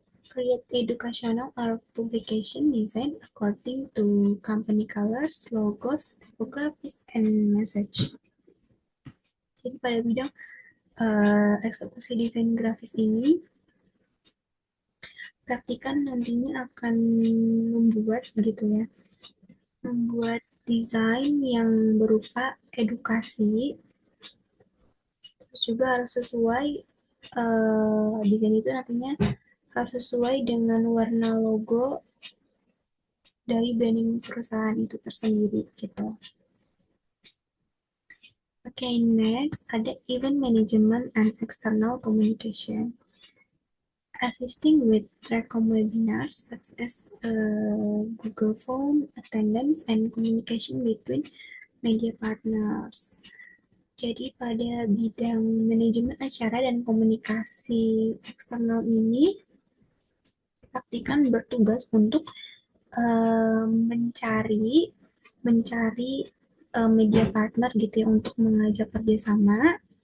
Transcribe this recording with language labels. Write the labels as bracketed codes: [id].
[en] Create educational or publication design according to company colors, logos, typographies, and message. [id] Jadi pada bidang eksekusi desain grafis ini, praktikan nantinya akan membuat gitu ya, membuat desain yang berupa edukasi, terus juga harus sesuai desain itu nantinya harus sesuai dengan warna logo dari branding perusahaan itu tersendiri gitu. [en] Okay, next [id] ada [en] event management and external communication. Assisting with Tracom webinars such as Google Form, attendance, and communication between media partners. [id] Jadi pada bidang manajemen acara dan komunikasi eksternal ini, praktikan bertugas untuk mencari mencari media partner gitu ya untuk mengajak kerjasama.